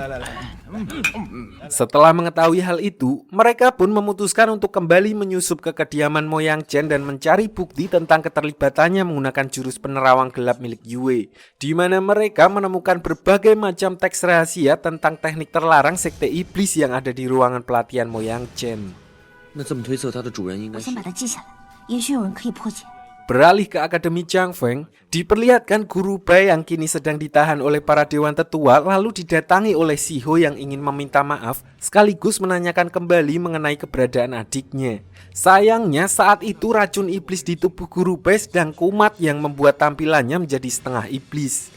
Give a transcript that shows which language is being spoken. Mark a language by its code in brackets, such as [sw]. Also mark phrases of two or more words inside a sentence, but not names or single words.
[id] Setelah mengetahui hal itu, mereka pun memutuskan untuk kembali menyusup ke kediaman kediaman Moyang Chen dan mencari bukti tentang keterlibatannya menggunakan jurus penerawang gelap milik Yue, di mana mereka menemukan berbagai macam teks rahasia tentang teknik terlarang sekte iblis yang ada di ruangan pelatihan Moyang Chen. [zh] 那这么推测，它的主人应该是我先把它记下来，也许有人可以破解。 [id] Beralih ke Akademi Changfeng, diperlihatkan guru Bai yang kini sedang ditahan oleh para dewan tetua lalu didatangi oleh Shiho yang ingin meminta maaf sekaligus menanyakan kembali mengenai keberadaan adiknya. Sayangnya saat itu racun iblis di tubuh guru Bai sedang kumat yang membuat tampilannya menjadi setengah iblis.